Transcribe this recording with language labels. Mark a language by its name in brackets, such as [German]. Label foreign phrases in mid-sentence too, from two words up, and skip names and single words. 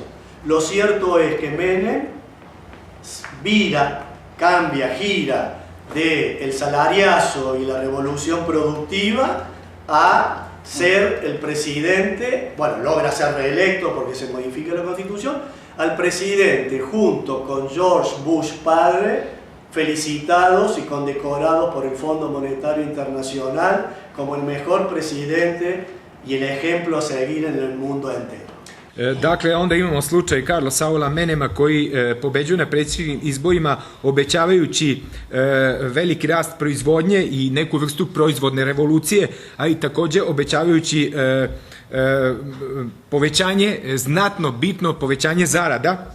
[Spanish] Lo cierto es que Menem gira del salariazo y la revolución productiva a ser el presidente, bueno, logra ser reelecto porque se modifica la Constitución, al presidente junto con George Bush padre, felicitados y condecorados por el Fondo Monetario Internacional como el mejor presidente y el ejemplo a seguir en el mundo entero. [Serbian] Dakle, onda imamo slučaj Karla Saula Menema koji pobeđuje na predsjedničkim izborima obećavajući veliki rast proizvodnje i neku vrstu proizvodne revolucije, a i takođe obećavajući povećanje, znatno bitno povećanje zarada.